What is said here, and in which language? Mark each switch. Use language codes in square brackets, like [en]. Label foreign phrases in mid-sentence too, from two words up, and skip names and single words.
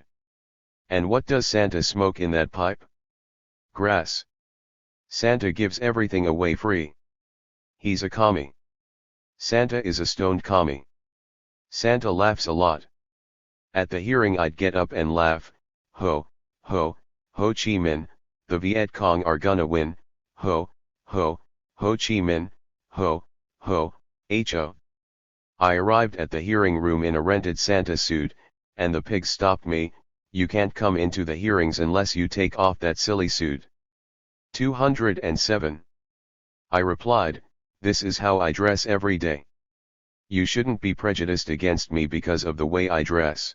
[en] And what does Santa smoke in that pipe? Grass. Santa gives everything away free. He's a commie. Santa is a stoned commie. Santa laughs a lot. At the hearing I'd get up and laugh, ho, ho, Ho Chi Minh, the Viet Cong are gonna win, ho, ho, Ho Chi Minh, ho, ho, ho. I arrived at the hearing room in a rented Santa suit, and the pig stopped me. You can't come into the hearings unless you take off that silly suit. 207. I replied, this is how I dress every day. You shouldn't be prejudiced against me because of the way I dress.